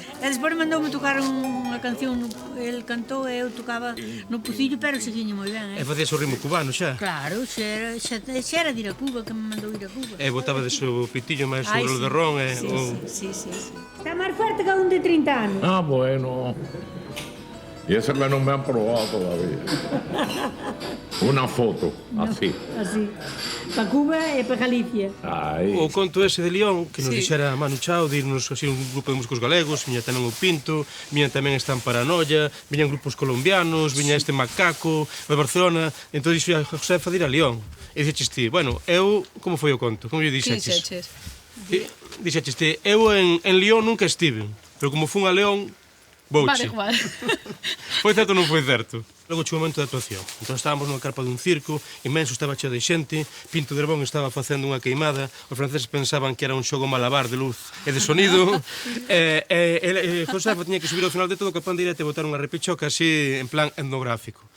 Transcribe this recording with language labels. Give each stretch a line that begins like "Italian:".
Galician: E despois mandoume tocar unha canción, el cantou e eu tocaba no pucillo, pero seguiñe moi ben, E facías o ritmo cubano xa. Claro, xa era de ir a Cuba, que me mandou ir a Cuba. E botaba de o pitillo máis Ai, sobre o sí. de ron e Sí, o... sí. Está máis fuerte que un de 30 anos. Ah, bueno.
Spanish: Y ese que no me han probado todavía. Una foto, así.
Galician: Así. Para Cuba e para Galicia. Ahí. O conto ese de León, que nos Sí. dixera Manu Chao, de irnos así un grupo de músicos galegos, viña tamén o Pinto, viña tamén Estan Paranoia, viñan grupos colombianos, viña este Macaco, de Barcelona, entón dixo a Josefa de ir a León. E dixeches ti, bueno, eu, como foi o conto? Como lle dixeches? Dixeches ti, eu en León nunca estive, pero como fun a León, vouche. igual. Foi certo ou non foi certo? Logo chegou o momento da actuación. Entón estábamos nunha carpa dun circo, inmenso, estaba cheo de xente, Pinto de Herbón estaba facendo unha queimada, os franceses pensaban que era un xogo malabar de luz e de sonido, e Josefa tiña que subir ao final de todo co pandeirete e botar unha repichoca así en plan etnográfico.